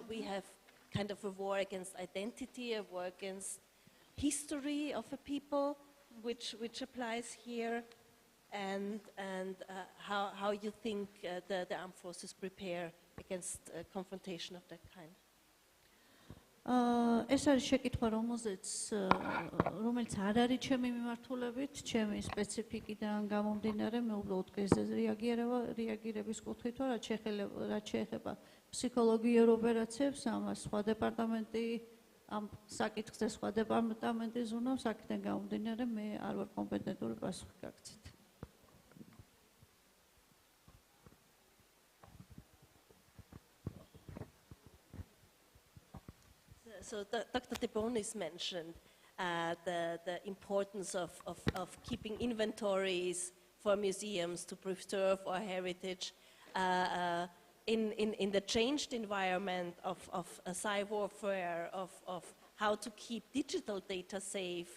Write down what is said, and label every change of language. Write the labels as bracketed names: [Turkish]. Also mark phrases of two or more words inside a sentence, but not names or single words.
[English] We have kind of a war against identity, a war against history of a people, which applies here, and how you think the armed forces prepare against confrontation of that kind. [Georgian] ეს არის შეკითხვა, რომელიც არ არის ჩემი მიმართულებით, ჩემი სპეციფიკიდან გამომდინარე, მე უბრალოდ კრიზისზე რეაგირების კუთხით ვარ, რაც შეეხება ფსიქოლოგიურ ოპერაციებს, ამას სხვა დეპარტამენტი ამ საკითხზე სხვა დეპარტამენტი ზრუნავს, აქედან გამომდინარე, მე არ ვარ კომპეტენტური პასუხი გაგცეთ. [English] So Dr. de Bonis mentioned the importance of keeping inventories for museums to preserve our heritage in the changed environment of cyber warfare, of how to keep digital data safe.